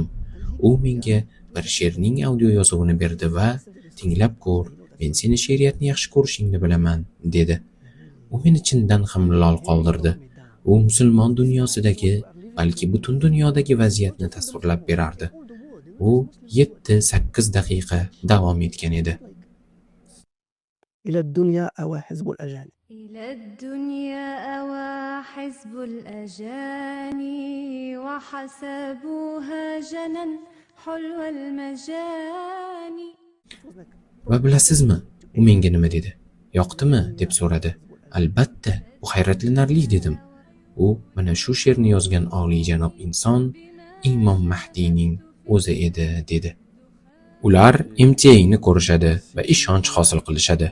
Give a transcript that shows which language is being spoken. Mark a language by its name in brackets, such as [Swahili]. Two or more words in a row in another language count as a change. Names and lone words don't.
[Uzbek] U menga bir she'rning audio yozuvini berdi va "Tinglab ko'r, men seni she'riyatni yaxshi ko'rishingni bilaman", dedi. U meni chindan ham lol qoldirdi. U musulmon dunyosidagi, balki butun dunyodagi vaziyatni tasvirlab berardi. U 7-8 daqiqa davom etgan edi. [Arabic] إلى الدنيا أوى حزب الأجانب. إلى الدنيا أوى حزب الأجاني وحسبوها جنا حلو المجاني. [Uzbek] Va bilasizmi, u menga nima dedi? Yoqdimi deb so'radi. Albatta, bu hayratlanarli dedim. U mana shu she'rni yozgan oliyjanob inson Imom Mahdiyning o'zi edi, dedi. Ular MTA'ni ko'rishadi va ishonch hosil qilishadi.